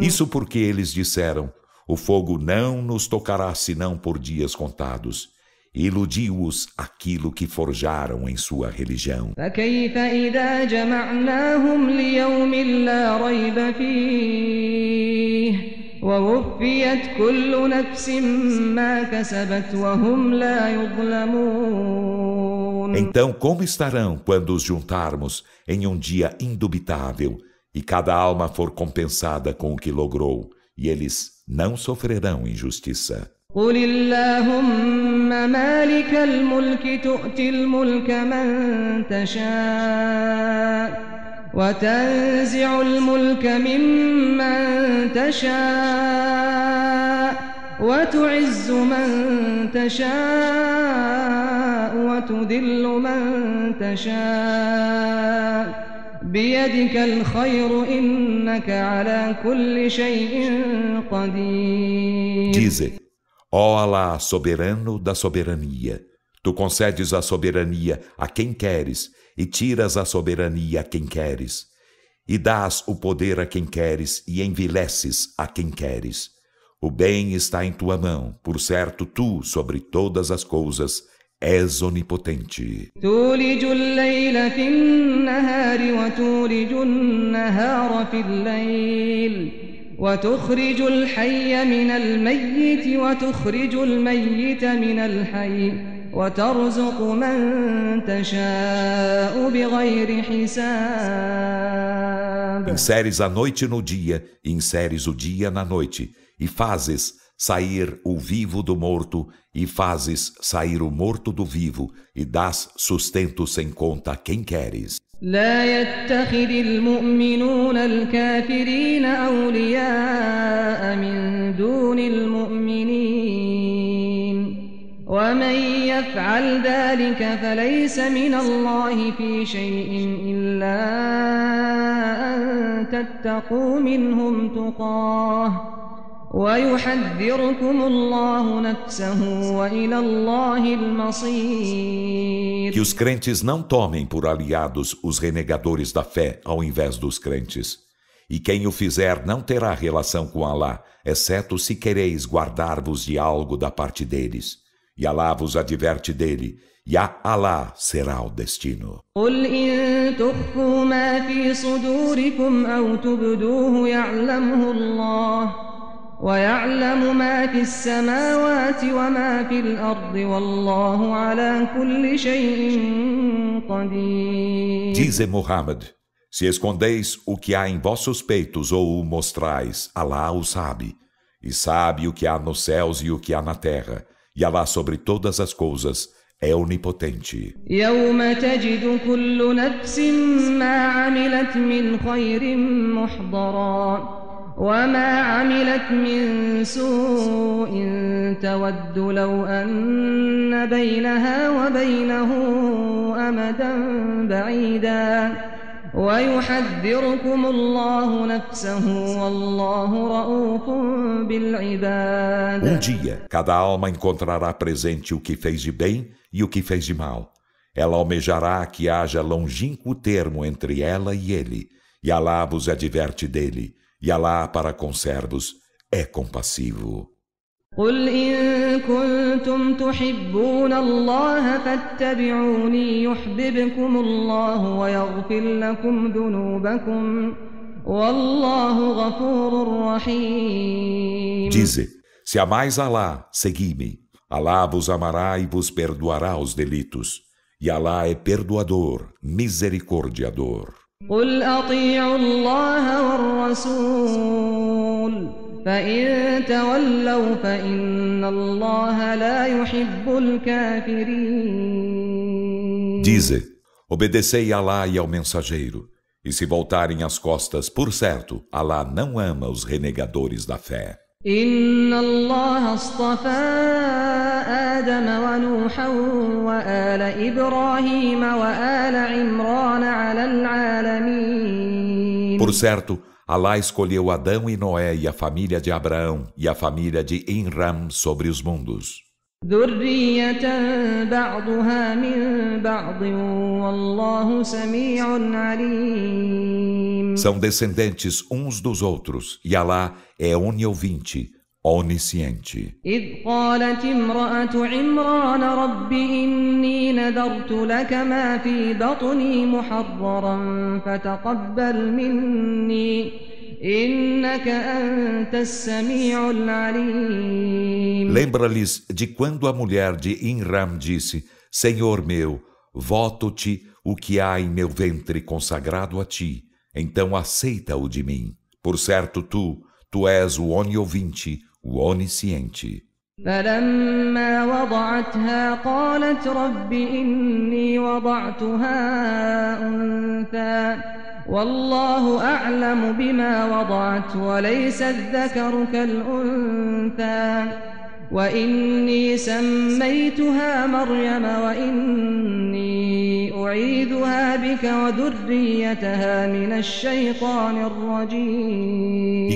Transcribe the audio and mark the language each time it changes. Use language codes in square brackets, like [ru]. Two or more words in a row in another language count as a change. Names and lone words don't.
[pt] Isso porque eles disseram: o fogo não nos tocará senão por dias contados. E iludiu-os aquilo que forjaram em sua religião. [ar] فكيف إذا جمعناهم ليوم لا ريب فيه ووفيت كل نفس ما كسبت وهم لا يظلمون. [pt] Então, como estarão quando os juntarmos em um dia indubitável e cada alma for compensada com o que logrou, e eles não sofrerão injustiça? [ar] قل اللهم مالك الملك تؤتي الملك من تشاء وتنزع الملك ممن تشاء وتعز من تشاء وتذل من تشاء بيدك الخير إنك على كل شيء قدير. [pt] Dize: ó Alá, soberano da soberania, tu concedes a soberania a quem queres e tiras a soberania a quem queres, e dás o poder a quem queres e envileces a quem queres. O bem está em tua mão, por certo tu, sobre todas as coisas, és onipotente. [ar] تولج الليل في النهار وتولج النهار في الليل وتخرج الحي من الميت وتخرج الميت من الحي وترزق من تشاء بغير حساب. [pt] Inseres a noite no dia e inseres o dia na noite, e fazes sair o vivo do morto, e fazes sair o morto do vivo, e dás sustento sem conta a quem queres. [ar] لا يتخذ المؤمنون الكافرين أولياء من دون المؤمنين ومن يفعل ذلك فليس من الله في شيء إلا أن تتقوا منهم تقاه ويحذركم الله نفسه وإلى الله المصير. [pt] Que os crentes não tomem por aliados os renegadores da fé ao invés dos crentes. E quem o fizer não terá relação com Alá, exceto se quereis guardar-vos de algo da parte deles. E Alá vos adverte dele, e a Alá será o destino. [ar] قل إن تخفوا ما في صدوركم أو تبدوه يعلمه الله ويعلم ما في السماوات وما في الأرض والله على كل شيء قدير. [pt] Dize Muhammad, se escondeis o que há em vossos peitos ou o mostrais, Alá o sabe, e sabe o que há nos céus e o que há na terra, e Alá sobre todas as coisas é onipotente. [ar] يوم تجد كل نفس ما عملت من خير محضرا وما عملت من سوء تود لو أن بينها وبينه أمدا بعيدا ويحذركم الله نفسه والله رؤوف بالعباد. [pt] Dia, cada alma encontrará presente o que fez de bem e o que fez de mal. Ela almejará que haja longínquo termo entre ela e ele, e Alá vos adverte dele. E Alá para com servos é compassivo. [ar] قل إن كنتم تحبون الله فاتبعوني يحببكم الله ويغفر لكم ذنوبكم والله غفور رحيم. [pt] Dize, se amais Alá, segui-me. Alá vos amará e vos perdoará os delitos. E Alá é perdoador, misericordiador. [ar] قل أطيعوا الله والرسول فإن تولوا فإن الله لا يحب الكافرين. [pt] Dize, obedecei a Alá e ao mensageiro, e se voltarem as costas, por certo, Alá não ama os renegadores da fé. [ar] إن الله اصطفى آدم ونوحا وآل إبراهيم وآل عمران على العالمين. [pt] Por certo, Alá escolheu Adão e Noé e a família de Abraão e a família de Imram sobre os mundos. [ar] ذرية بعضها من بعض والله سميع عليم. [pt] São descendentes uns dos outros, e Alá é oniovinte, onisciente. [ar] إذ قالت امرأة عمران رب إني نذرت لك ما في بطني محررا فتقبل مني إنك أنت السميع العليم. [pt] Lembra-lhes de quando a mulher de Imram disse, Senhor meu, voto-te o que há em meu ventre consagrado a ti, então aceita-o de mim. Por certo tu és o oniovinte, o onisciente. [ar] فلما وضعتها قالت رب إني وضعتها أنثى والله أعلم بما وضعت وليس الذكر كالأنثى وإني سميتها مريم وإني أعيذها بك وذريتها من الشيطان الرجيم.